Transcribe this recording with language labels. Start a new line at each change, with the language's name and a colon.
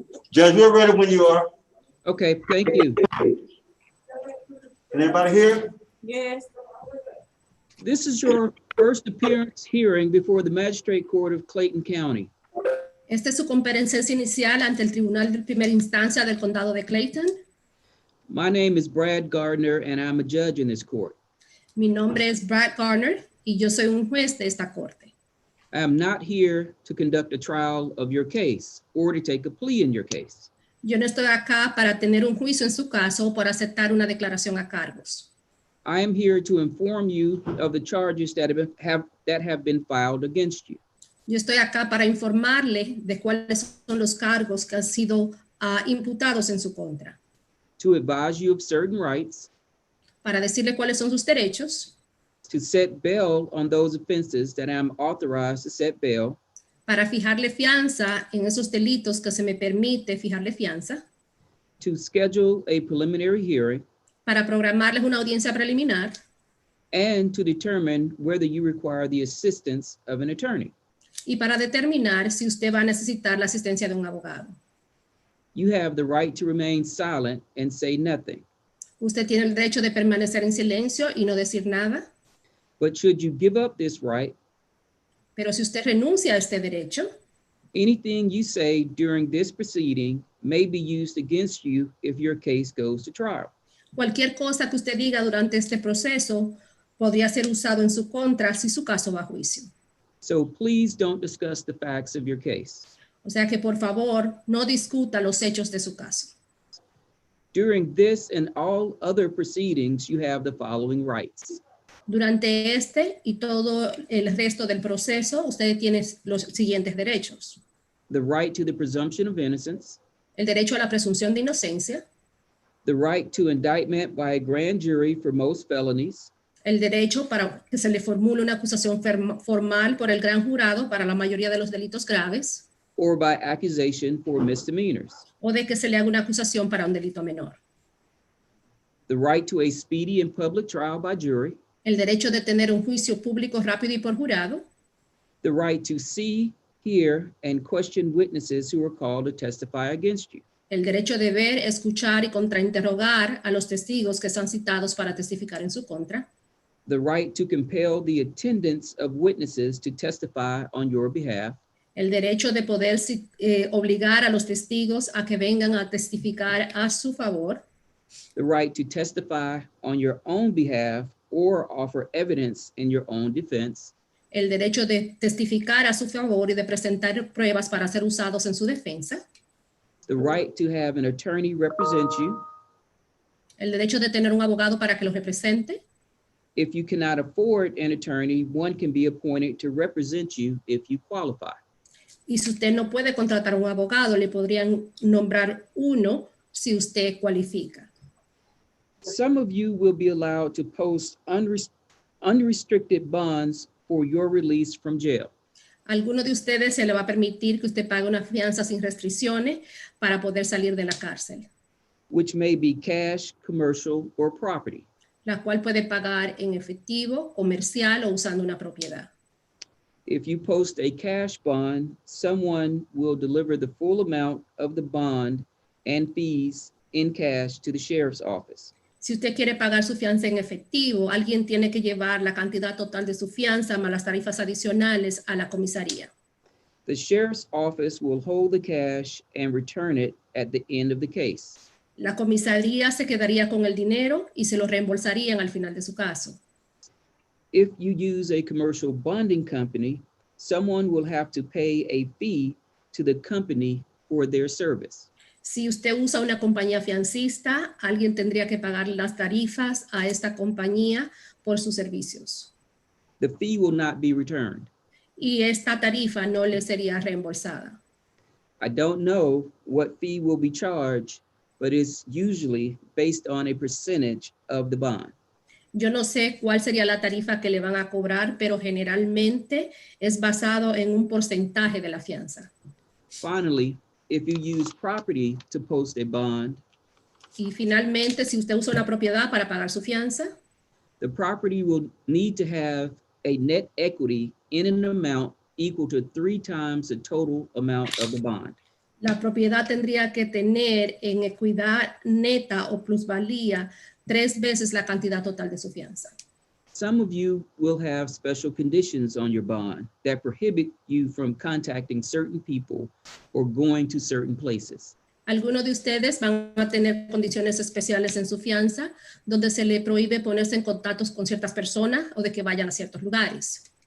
English: Judge, we're ready when you are. Okay, thank you. Can everybody hear? Yes. This is your first appearance hearing before the Magistrate Court of Clayton County.
Spanish: Esta es su comparecencia inicial ante el Tribunal de Primera Instancia del Condado de Clayton.
English: My name is Brad Gardner and I'm a judge in this court.
Spanish: Mi nombre es Brad Garner y yo soy un juez de esta corte.
English: I am not here to conduct a trial of your case or to take a plea in your case.
Spanish: Yo no estoy acá para tener un juicio en su caso o para aceptar una declaración a cargos.
English: I am here to inform you of the charges that have been filed against you.
Spanish: Yo estoy acá para informarle de cuáles son los cargos que han sido imputados en su contra.
English: To advise you of certain rights,
Spanish: Para decirle cuáles son sus derechos,
English: to set bail on those offenses that I am authorized to set bail,
Spanish: para fijarle fianza en esos delitos que se me permite fijarle fianza,
English: to schedule a preliminary hearing,
Spanish: para programarles una audiencia preliminar,
English: and to determine whether you require the assistance of an attorney.
Spanish: y para determinar si usted va a necesitar la asistencia de un abogado.
English: You have the right to remain silent and say nothing.
Spanish: Usted tiene el derecho de permanecer en silencio y no decir nada,
English: But should you give up this right,
Spanish: pero si usted renuncia a este derecho,
English: anything you say during this proceeding may be used against you if your case goes to trial.
Spanish: cualquier cosa que usted diga durante este proceso podría ser usado en su contra si su caso va a juicio.
English: So please don't discuss the facts of your case.
Spanish: O sea que por favor no discuta los hechos de su caso.
English: During this and all other proceedings, you have the following rights.
Spanish: Durante este y todo el resto del proceso, usted tiene los siguientes derechos.
English: The right to the presumption of innocence,
Spanish: El derecho a la presunción de inocencia,
English: the right to indictment by a grand jury for most felonies,
Spanish: el derecho para que se le formule una acusación formal por el gran jurado para la mayoría de los delitos graves,
English: or by accusation for misdemeanors,
Spanish: o de que se le haga una acusación para un delito menor.
English: the right to a speedy and public trial by jury,
Spanish: El derecho de tener un juicio público rápido y por jurado,
English: the right to see, hear, and question witnesses who are called to testify against you,
Spanish: el derecho de ver, escuchar y contrainterrogar a los testigos que están citados para testificar en su contra,
English: the right to compel the attendance of witnesses to testify on your behalf,
Spanish: el derecho de poder obligar a los testigos a que vengan a testificar a su favor,
English: the right to testify on your own behalf or offer evidence in your own defense,
Spanish: el derecho de testificar a su favor y de presentar pruebas para ser usados en su defensa,
English: the right to have an attorney represent you.
Spanish: el derecho de tener un abogado para que los represente.
English: If you cannot afford an attorney, one can be appointed to represent you if you qualify.
Spanish: Y si usted no puede contratar un abogado, le podrían nombrar uno si usted cualifica.
English: Some of you will be allowed to post unrestricted bonds for your release from jail.
Spanish: Alguno de ustedes se le va a permitir que usted pague una fianza sin restricciones para poder salir de la cárcel,
English: Which may be cash, commercial, or property.
Spanish: la cual puede pagar en efectivo, comercial o usando una propiedad.
English: If you post a cash bond, someone will deliver the full amount of the bond and fees in cash to the sheriff's office.
Spanish: Si usted quiere pagar su fianza en efectivo, alguien tiene que llevar la cantidad total de su fianza más las tarifas adicionales a la comisaría.
English: The sheriff's office will hold the cash and return it at the end of the case.
Spanish: La comisaría se quedaría con el dinero y se lo reembolsarían al final de su caso.
English: If you use a commercial bonding company, someone will have to pay a fee to the company for their service.
Spanish: Si usted usa una compañía fiancista, alguien tendría que pagar las tarifas a esta compañía por sus servicios.
English: The fee will not be returned.
Spanish: Y esta tarifa no le sería reembolsada.
English: I don't know what fee will be charged, but it's usually based on a percentage of the bond.
Spanish: Yo no sé cuál sería la tarifa que le van a cobrar, pero generalmente es basado en un porcentaje de la fianza.
English: Finally, if you use property to post a bond,
Spanish: Y finalmente, si usted usa una propiedad para pagar su fianza,
English: the property will need to have a net equity in an amount equal to 3 times the total amount of the bond.
Spanish: la propiedad tendría que tener en equidad neta o plusvalía 3 veces la cantidad total de su fianza.
English: Some of you will have special conditions on your bond that prohibit you from contacting certain people or going to certain places.
Spanish: Algunos de ustedes van a tener condiciones especiales en su fianza, donde se le prohíbe ponerse en contacto con ciertas personas o de que vayan a ciertos lugares.